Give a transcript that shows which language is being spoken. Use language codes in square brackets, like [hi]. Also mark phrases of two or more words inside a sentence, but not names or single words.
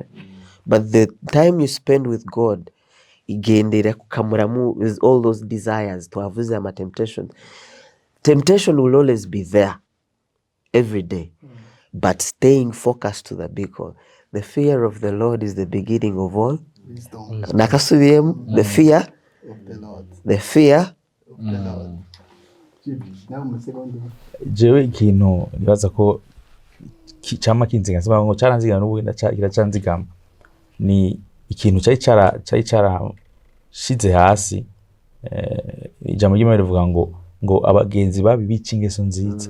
[en] But the time you spend with God, again, with all those desires to avoid them temptation. Temptation will always be there every day, but staying focused to the big goal. The fear of the Lord is the beginning of all wisdom. The fear of the Lord. The fear of the Lord. [rn] Jewe ikintu nibaza ko cyama kinzinga sema ngo cyaranziga n'ubu kiracanzigama ni ikintu cyari shize hasi. Ijambo ry'Imana rivuga ngo abagenzi babi bicingeso nziza.